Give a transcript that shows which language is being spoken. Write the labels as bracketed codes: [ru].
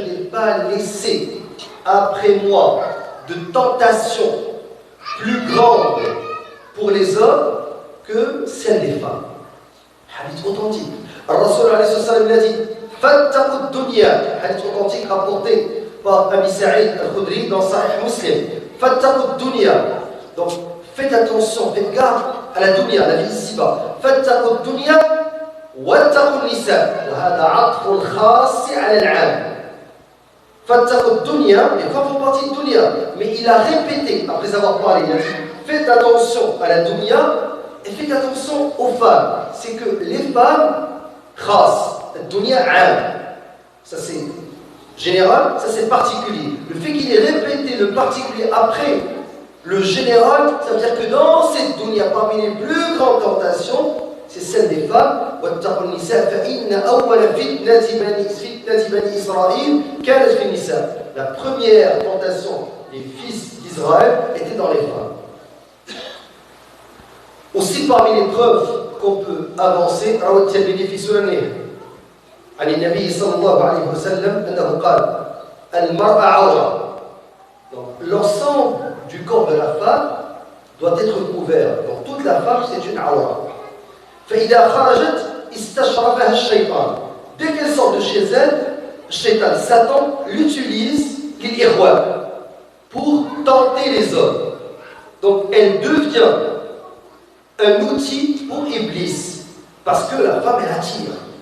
[fr] Je n'ai pas laissé après moi de tentation plus grande pour les hommes que celle des femmes. Hadith authentique. [ar] Ar-Rasul alayhi sallam [fr] il a dit [ar] fattaqu ad-dunya. [fr] Hadith authentique rapporté par Abi Sa'id al-Khudri dans Sahih Muslim. [ar] Fattaqu ad-dunya. [fr] Donc faites attention, faites garde à la dunya, la vie ici-bas. [ar] Fattaqu ad-dunya wattaqu an-nisa. وهذا عطف الخاص على العام. Fattaqu ad-dunya, [fr] les femmes font partie de dunya, mais il a répété après avoir parlé, il a dit faites attention à la dunya et faites attention aux femmes. C'est que les femmes khas, dunya am. Ça c'est général, ça c'est particulier. Le fait qu'il ait répété le particulier après le général, ça veut dire que dans cette dunya, parmi les plus grandes tentations, c'est celle des femmes. [ar] وَاتَّقُوا النِّسَاءَ فَإِنَّ أَوَّلَ فِتْنَةِ بَنِي إِسْرَائِيلَ كَانَتْ فِي النِّسَاءِ. [fr] La première tentation des fils d'Israël était dans les femmes. Aussi parmi les preuves qu'on peut avancer, [ar] روى الترمذي في سننه عن النبي صلى الله عليه وسلم أنه قال المرأة عورة. [fr] Donc l'ensemble du corps de la femme doit être couvert. Donc toute la femme c'est une awra. [ar] فإذا خرجت استشرفها الشيطان. [fr] Dès qu'elle sort de chez elle, Shaitan, Satan l'utilise [ar] للإغواء [fr] pour tenter les hommes. Donc elle devient un outil pour Iblis, parce que la femme elle attire.